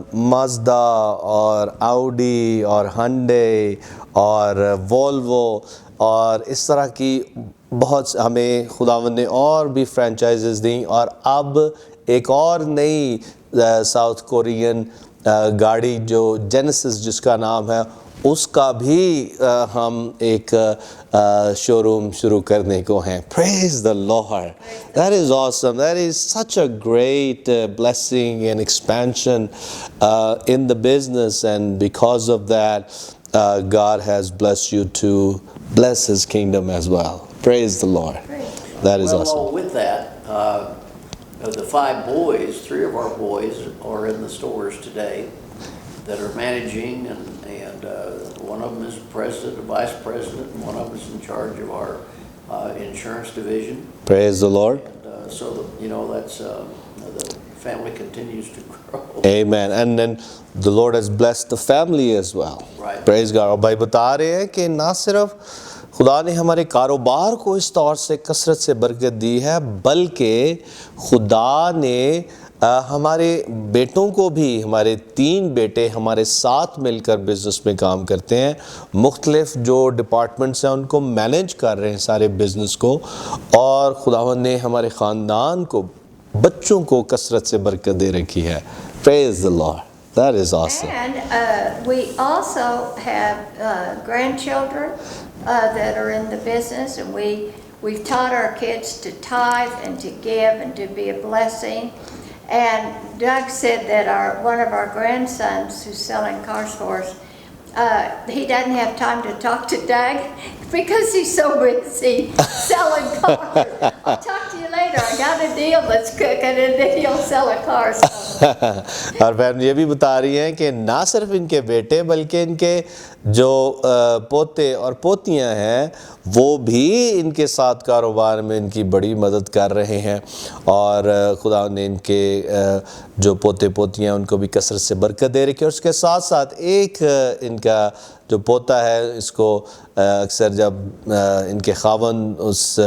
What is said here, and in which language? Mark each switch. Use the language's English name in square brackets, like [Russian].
[Hindi] माज़दा और आउडी और हंडे और वोल्वो और इस तरह की बहुत हमें खुदावंद ने और भी फ्रेंचाइजेस दी, और अब एक और नई साउथ कोरियन गाड़ी जो जेनेसिस जिसका नाम है उसका भी हम एक शोरूम शुरू करने को हैं। [English] Praise the Lord. That is awesome. That is such a great blessing and expansion in the business, and because of that God has blessed you to bless His kingdom as well. Praise the Lord. That is Well, awesome. along with that, of the 5 boys, 3 of our boys are in the stores today that are managing, and one of them is president, a vice president, and one of them is in charge of our insurance division. Praise the Lord. And so, that's the family continues to grow. Amen. And then the Lord has blessed the family as well. Right. Praise God. [Hindi] और भाई बता रहे हैं कि ना सिर्फ खुदा ने हमारे कारोबार को इस तौर से कसरत से बरकत दी है, बल्कि खुदा ने हमारे बेटों को भी, हमारे 3 बेटे हमारे साथ मिलकर बिज़नेस में काम करते हैं, मुख्तलिफ जो डिपार्टमेंट्स हैं उनको मैनेज कर रहे हैं सारे बिज़नेस को, और खुदावंद ने हमारे ख़ानदान को, बच्चों को कसरत से बरकत दे रखी है। [English] Praise the Lord. That is awesome. And we also have grandchildren that are in the business, and we've taught our kids to tithe and to give and to be a blessing. And Doug said that one of our grandsons who's selling cars for us, he doesn't have time to talk to Doug because he's so busy selling cars. I'll talk to you later. I got a deal that's cooking, and then he'll sell a car. [Hindi] और बहन ये भी बता रही हैं कि ना सिर्फ इनके बेटे बल्कि इनके जो पोते और पोतियां हैं वो भी इनके साथ कारोबार में इनकी बड़ी मदद कर रहे हैं, और खुदा ने इनके जो पोते पोतियां उनको भी कसरत से बरकत दे रखी है। और उसके साथ साथ एक इनका जो पोता है, इसको अक्सर जब इनके खावन उस